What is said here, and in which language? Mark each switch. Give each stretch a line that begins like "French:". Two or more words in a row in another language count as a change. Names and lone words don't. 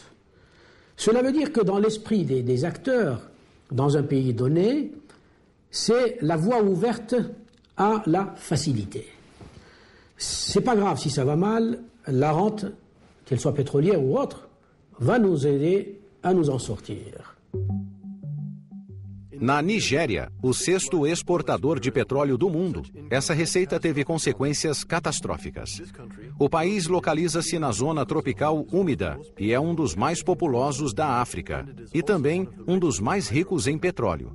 French: Cela veut dire que dans l'esprit des acteurs dans un pays donné, c'est la voie ouverte à la facilité. C'est pas grave si ça va mal, la rente, qu'elle soit pétrolière ou autre, va nous aider a nous en sortir.
Portuguese: Na Nigéria, o sexto exportador de petróleo do mundo, essa receita teve consequências catastróficas. O país localiza-se na zona tropical úmida e é um dos mais populosos da África e também um dos mais ricos em petróleo.